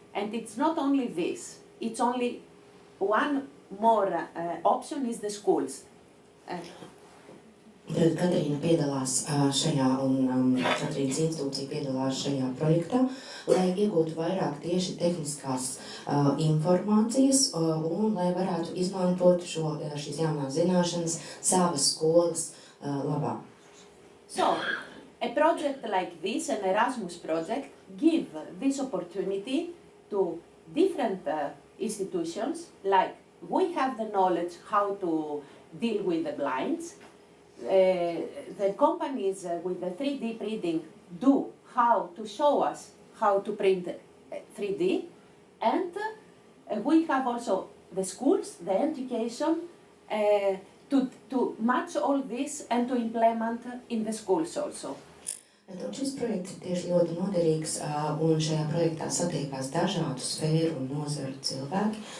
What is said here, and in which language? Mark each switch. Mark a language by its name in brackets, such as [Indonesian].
[English] And it's not only this, it's only one more option is the schools. [Latvian] Tad Katrīna piedalās šajā un Katrīnas institūcija piedalās šajā projektā, lai iegūtu vairāk tieši tehniskās informācijas un lai varētu izmantot šīs jaunās zināšanas savas skolas labā. [English] So, A project like this, an Erasmus project, give this opportunity to different institutions, like we have the knowledge how to deal with the blinds. The companies with the 3D printing do how to show us how to print 3D, and we have also the schools, the education, to match all this and to implement in the schools also. [Latvian] Un šis projekts ir tieši ļoti noderīgs, un šajā projektā satiekās dažādu sfēru un nozaru cilvēki.